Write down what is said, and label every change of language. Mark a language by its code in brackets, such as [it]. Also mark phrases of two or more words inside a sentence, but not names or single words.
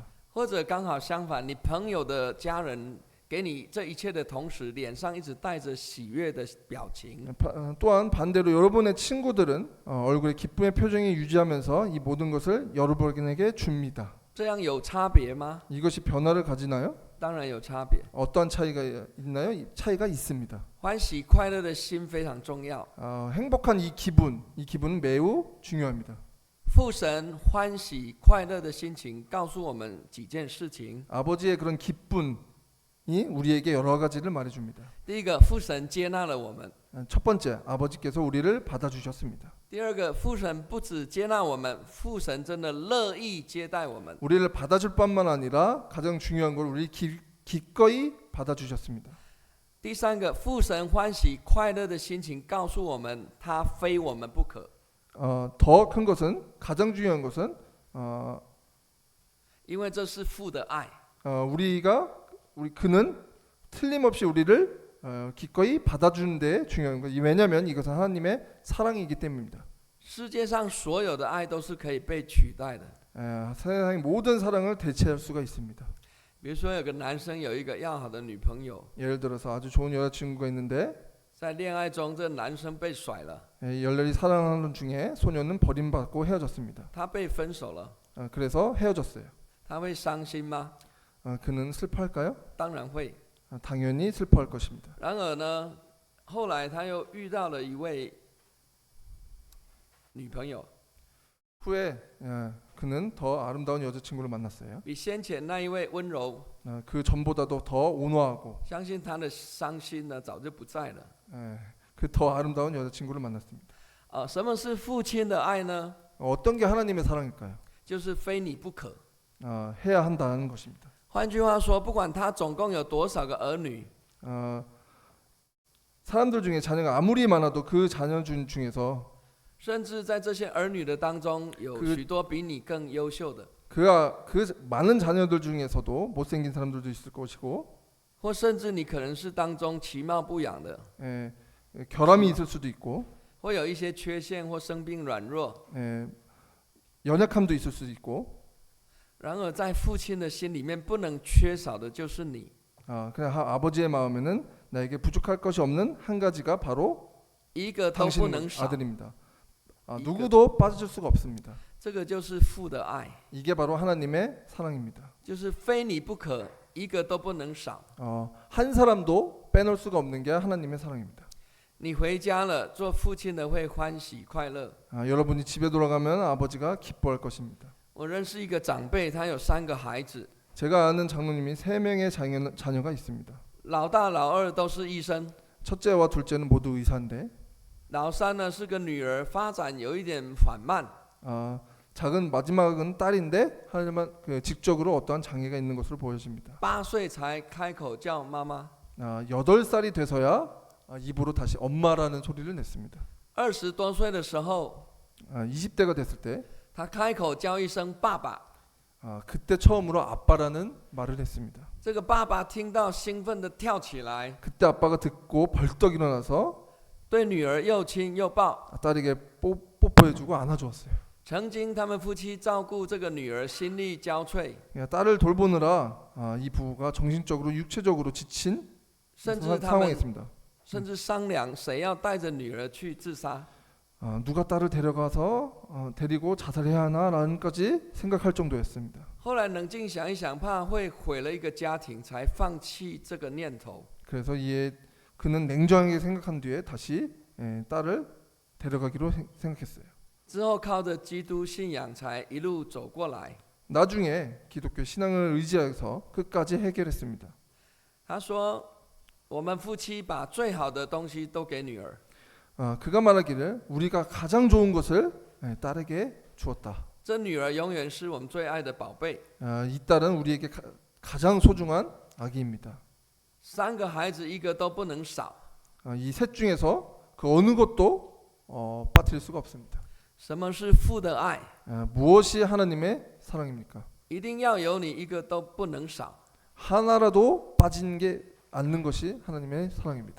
[zh] 或者刚好相反，你朋友的家人给你这一切的同时，脸上一直带着喜悦的表情。 [ko] 또한 반대로 여러분의 친구들은 얼굴에 기쁨의 표정이 유지하면서 이 모든 것을 여러분에게 줍니다. [zh] 这样有差别吗？ [ko] 이것이 변화를 가지나요? [zh] 当然有差别。 [ko] 어떠한 차이가 있나요? 차이가 있습니다. [zh] 欢喜快乐的心非常重要。 [ko] 행복한 이 기분은 매우 중요합니다. [zh] 父神欢喜快乐的心情告诉我们几件事情。 [ko] 아버지의 그런 기쁨이 우리에게 여러 가지를 말해줍니다. [zh] 第一个，父神接纳了我们。 [ko] 첫 번째, 아버지께서 우리를 받아주셨습니다. [zh] 第二个，父神不只接纳我们，父神真的乐意接待我们。 [ko] 우리를 받아줄 뿐만 아니라 가장 중요한 걸 우리 기꺼이 받아주셨습니다. [zh] 第三个，父神欢喜快乐的心情告诉我们，他非我们不可。 [ko] 더 큰 것은 가장 중요한 것은 [zh] 因为这是父的爱。 [ko] 그는 틀림없이 우리를 기꺼이 받아주는 데 중요한 것. 왜냐하면 이것은 하나님의 사랑이기 때문입니다. [zh] 世界上所有的爱都是可以被取代的。 [ko] 세상의 모든 사랑을 대체할 수가 있습니다. [zh] 比如说，有个男生有一个要好的女朋友， [ko] 예를 들어서 아주 좋은 여자친구가 있는데 [zh] 在恋爱中，这男生被甩了， [ko] 열렬히 사랑하는 중에 소녀는 버림받고 헤어졌습니다. [zh] 他被分手了， [ko] 그래서 헤어졌어요. [zh] 他会伤心吗？ [ko] 그는 슬퍼할까요? [zh] 当然会。 [ko] 당연히 슬퍼할 것입니다. [zh] 然而呢，后来他又遇到了一位女朋友， [ko] 후에 그는 더 아름다운 여자친구를 만났어요. [zh] 比先前那一位温柔， [ko] 그 전보다도 더 온화하고 [zh] 相信他的伤心呢早就不在了。 [ko] 그 더 아름다운 여자친구를 만났습니다. [zh] 什么是父亲的爱呢？ [ko] 어떤 게 하나님의 사랑일까요? [zh] 就是非你不可。 [ko] 해야 한다는 것입니다. [zh] 换句话说，不管他总共有多少个儿女， [ko] 사람들 중에 자녀가 아무리 많아도 그 자녀 중에서 [zh] 甚至在这些儿女的当中，有许多比你更优秀的， [ko] 그 많은 자녀들 중에서도 못생긴 사람들도 있을 것이고 [zh] 或甚至你可能是当中其貌不扬的， [ko] 결함이 있을 수도 있고 [zh] 会有一些缺陷或生病软弱。 [ko] 연약함도 있을 수도 있고 [zh] 然而，在父亲的心里面，不能缺少的就是你。 [ko] 그냥 아버지의 마음에는 나에게 부족할 것이 없는 한 가지가 바로 [zh] 一个都不 [ko] 당신 [zh] 能少， [ko] 아들입니다. 누구도 빠질 수가 없습니다. [zh] 这个就是父的爱， [ko] 이게 바로 하나님의 사랑입니다. [zh] 就是非你不可，一个都不能少。 [ko] 한 사람도 빼놓을 수가 없는 게 하나님의 사랑입니다. [zh] 你回家了，做父亲的会欢喜快乐。 [ko] 여러분이 집에 돌아가면 아버지가 기뻐할 것입니다. [zh] 我认识一个长辈，他有3个孩子， [ko] 제가 아는 장로님이 3명의 자녀가 있습니다. [zh] 老大、老二都是医生， [ko] 첫째와 둘째는 모두 의사인데 [zh] 老三呢是个女儿，发展有一点缓慢。 [ko] 작은 마지막은 딸인데 하지만 직접으로 어떠한 장애가 있는 것으로 보여집니다. [zh] 8 岁才开口叫妈妈， [ko] 8살이 돼서야 입으로 다시 엄마라는 소리를 냈습니다. [zh] 20 多岁的时候， [ko] 20대가 됐을 때 [zh] 他开口叫一声爸爸。 [ko] 그때 처음으로 아빠라는 말을 했습니다. [zh] 这个爸爸听到兴奋地跳起来， [ko] 그때 아빠가 듣고 벌떡 일어나서 [zh] 对女儿又亲又抱。 [ko] 딸에게 뽀뽀해주고 안아주었어요. [zh] 曾经他们夫妻照顾这个女儿心力交瘁， [ko] 딸을 돌보느라 이 부부가 정신적으로 육체적으로 지친 [zh] 甚至他 [ko] 상황에 [zh] 们 [ko] 있습니다. [zh] 甚至商量谁要带着女儿去自杀。 [ko] 누가 딸을 데려가서 데리고 자살해야 하나라는까지 생각할 정도였습니다. [zh] 后来冷静想一想，怕会毁了一个家庭，才放弃这个念头。 [ko] 그래서 그는 냉정하게 생각한 뒤에 다시 딸을 데려가기로 생각했어요. [zh] 之后靠着基督信仰才一路走过来。 [ko] 나중에 기독교 신앙을 의지해서 끝까지 해결했습니다. [zh] 他说：“我们夫妻把最好的东西都给女儿。” [ko] 그가 말하기를 우리가 가장 좋은 것을 딸에게 주었다. [zh] 这女儿永远是我们最爱的宝贝。 [ko] 이 딸은 우리에게 가장 소중한 아기입니다. [zh] 3 个孩子一个都不能少。 [ko] 이 셋 중에서 그 어느 것도 빠뜨릴 수가 없습니다. [zh] 什么是父的爱？ [ko] 무엇이 하나님의 사랑입니까? [zh] 一定要有你，一个都不能少。 [ko] 하나라도 빠진 게 않는 것이 하나님의 사랑입니다.